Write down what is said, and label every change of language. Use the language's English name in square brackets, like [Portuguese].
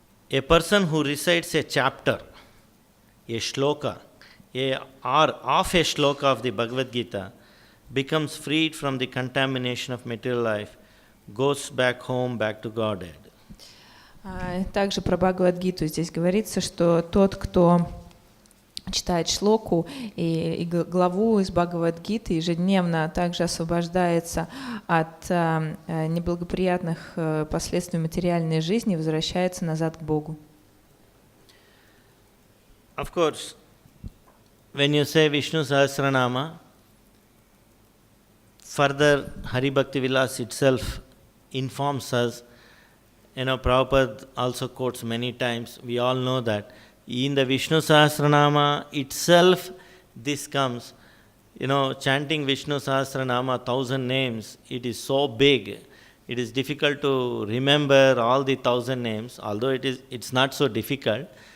[English] A person who recites a chapter, a shloka, or half a shloka of the Bhagavad Gita, becomes freed from the contamination of material life, goes back home, back to Godhead. [Russian] Также про Бхагавад-гиту здесь говорится, что тот, кто читает шлоку и главу из Бхагавад-гиты, ежедневно также освобождается от неблагоприятных последствий материальной жизни и возвращается назад к Богу. [English] Of course, when you say Vishnu Sahasranama, further, Hari Bhakti Vilas itself informs us, Prabhupada also quotes many times, we all know that in the Vishnu Sahasranama itself, this comes, chanting Vishnu Sahasranama, 1,000 names, it is so big, it is difficult to remember all the 1,000 names, although it's not so difficult.